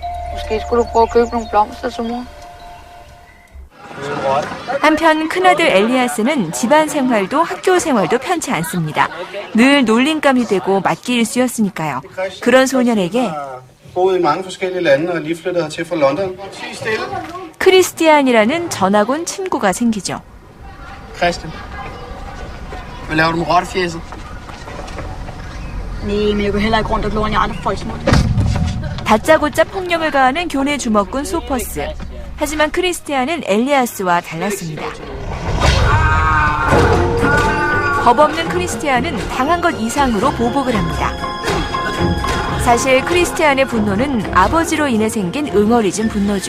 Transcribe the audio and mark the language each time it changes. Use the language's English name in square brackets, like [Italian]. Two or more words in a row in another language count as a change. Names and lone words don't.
[Korean] 한편 큰아들 엘리아스는 집안 생활도 학교 생활도 편치 않습니다. 늘 놀림감이 되고 맞기일 수였으니까요. 그런 소년에게 크리스티안이라는 전학온 친구가 생기죠. Christian. [Danish] Hvad laver du med rottefjæset? Nej, men jeg går heller ikke rundt og glor i andre folks mål. [Korean] 다짜고짜 폭력을 가하는 교내 주먹군 소퍼스. 하지만 크리스티안은 엘리아스와 달랐습니다. 겁 없는 크리스티안은 당한 것 이상으로 보복을 합니다. 사실 크리스티안의 분노는 아버지로 인해 생긴 응어리진 분노죠.